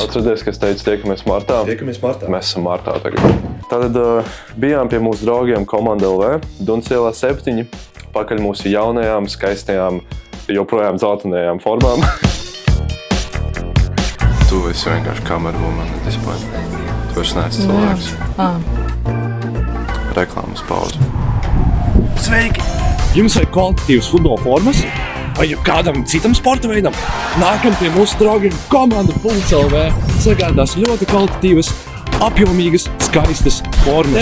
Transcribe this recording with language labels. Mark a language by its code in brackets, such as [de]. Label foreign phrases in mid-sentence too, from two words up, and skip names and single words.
[lv] Atcerieties, ka es teicu, tiekamies martā. Tiekamies martā. Mēs esam martā tagad. Tad bijām pie mūsu draugiem Komanda LV, Dunas ielā 7, pakaļ mūsu jaunajām, skaistajām, joprojām dzeltenajām formām. Tu esi vienkārši kamera [en] woman at this point. [lv] Tu vairs neesi cilvēks. Reklāmas pauze. Sveiki! Jums vajag kvalitatīvas futbola formas? Vai kādam citam sporta veidam? Nākam pie mūsu draugiem Komanda.lv. Sagādās ļoti kvalitatīvas, apjomīgas, skaistas formas.